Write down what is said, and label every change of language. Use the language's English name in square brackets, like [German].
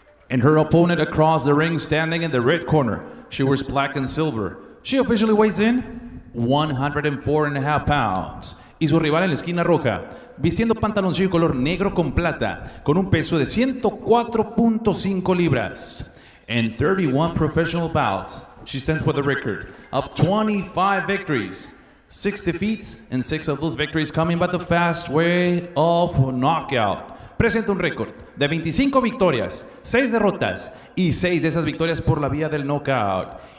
[English] And her opponent across the ring, standing in the red corner. She wears black and silver. She officially weighs in 104.5 pounds. [Spanish] Y su rival en la esquina roja, vistiendo pantaloncillo color negro con plata, con un peso de 104.5 libras. [English] In 31 professional bouts, she stands with a record of 25 victories, 6 defeats, and 6 of those victories coming by the fast way of knockout. [Spanish] Presenta un récord de 25 victorias, 6 derrotas y 6 de esas victorias por la vía del knockout.